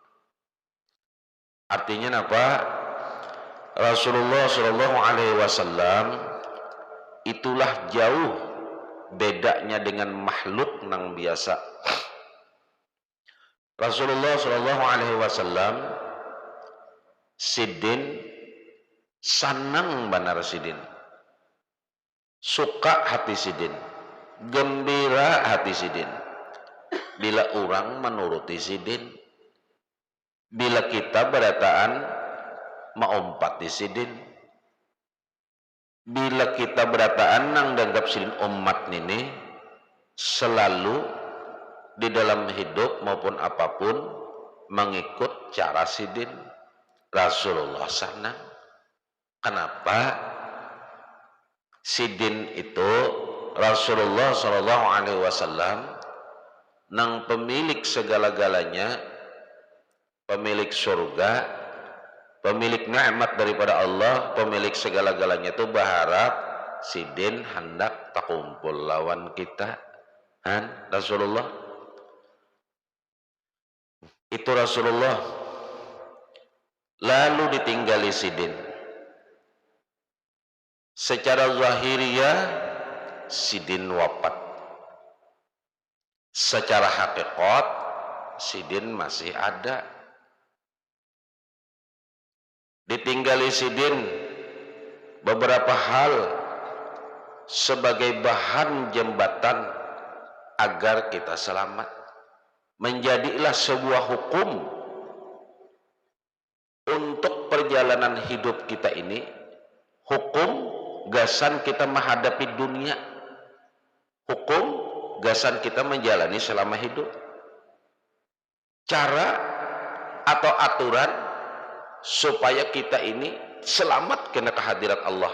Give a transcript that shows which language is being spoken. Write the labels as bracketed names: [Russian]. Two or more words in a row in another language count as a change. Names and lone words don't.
[Indonesian] Artinya apa? Rasulullah [Arabic] صلى الله عليه وسلم [Indonesian] itulah jauh bedanya dengan makhluk yang biasa. [Banjar] Rasulullah [Arabic] صلى الله عليه وسلم [Banjar] sidin sanang benar sidin, suka hati sidin, gembira hati sidin bila orang menuruti sidin, bila kita berataan maumpati sidin, bila kita berataan nang danggap sidin umat ini selalu di dalam hidup maupun apapun mengikut cara sidin. [Indonesian] Rasulullah sana. Kenapa? [Banjar] Sidin itu Rasulullah [Arabic] صلى الله عليه وسلم [Banjar] nang pemilik segala-galanya, pemilik surga, pemilik nikmat daripada Allah, pemilik segala-galanya itu berharap sidin hendak takumpul lawan kita. [Indonesian] Rasulullah itu Rasulullah lalu ditinggali sidin. Secara zahiriyah sidin wafat, secara hakikat sidin masih ada. Ditinggali sidin beberapa hal sebagai bahan jembatan agar kita selamat. Menjadilah sebuah hukum untuk perjalanan hidup kita ini, hukum [Banjar] gasan kita [Indonesian] menghadapi dunia, hukum [Banjar] gasan kita [Indonesian] menjalani selama hidup, cara atau aturan supaya kita ini selamat kena kehadirat Allah.